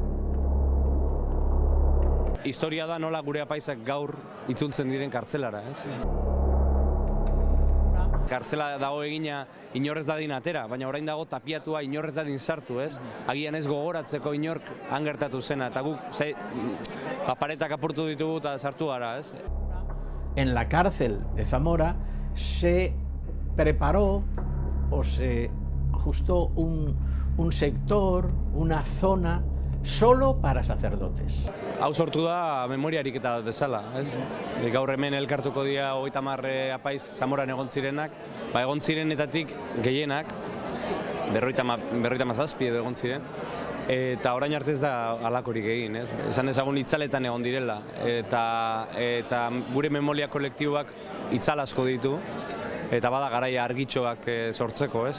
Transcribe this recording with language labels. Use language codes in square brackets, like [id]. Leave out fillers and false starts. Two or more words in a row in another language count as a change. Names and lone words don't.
[eu] Historia da nola gure apaisak gaur itzultzen diren kartzelara, ez? Kartzela dago egina inorrez dadin atera, baina orain dago tapiatua inorrez dadin sartu, ez? Agian ez gogoratzeko inork han gertatu zena, eta guk paretak apurtu ditugu eta sartu gara, ez? [es] En la cárcel de Zamora se preparó o se ajustó un sector, una zona solo para sacerdotes. [eu] Hau sortu da memoria ariketa bezala, ez? Gaur hemen elkartuko dira 30 apaiz Zamoran egon zirenak, egon zirenetatik gehienak, 57 edo egon ziren, eta orain arte ez da halakorik egin, ez? Esan dezagun itzaletan egon direla, eta gure memoria kolektiboak itzal asko ditu, eta bada garaia argitxoak sortzeko, ez?